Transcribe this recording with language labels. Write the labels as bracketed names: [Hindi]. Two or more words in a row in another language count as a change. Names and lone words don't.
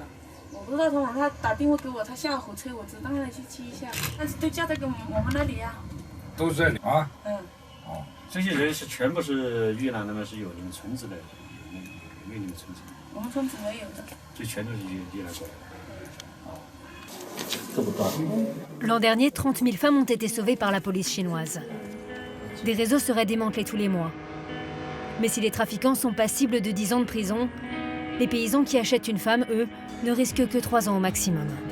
[Chinese] 我不知道他打电话给我，他下了火车，我只让他去接一下，但是都嫁在我们那里呀。都是这里啊？嗯。哦，这些人是全部是越南的吗？是有你们村子的，有你们村子？我们村子没有的。这全都是越南过来的。 [French] L'an dernier, 30 000 femmes ont été sauvées par la police chinoise. Des réseaux seraient démantelés tous les mois. Mais si les trafiquants sont passibles de 10 ans de prison, les paysans qui achètent une femme, eux, ne risquent que 3 ans au maximum.